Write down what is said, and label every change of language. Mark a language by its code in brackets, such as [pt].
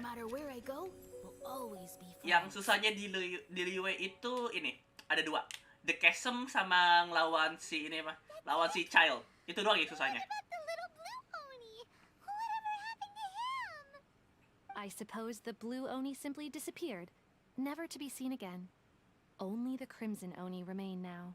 [en] No matter where I go, we'll always be friends. [id] Yang susahnya diluwe itu ini ada dua. The Chasm sama ngelawan si ini apa? lawan si Child. Itu doang yang susahnya. [en] What about the little blue Oni? Whatever happened to him? I suppose the blue Oni simply disappeared, never to be seen again. Only the crimson Oni remain now.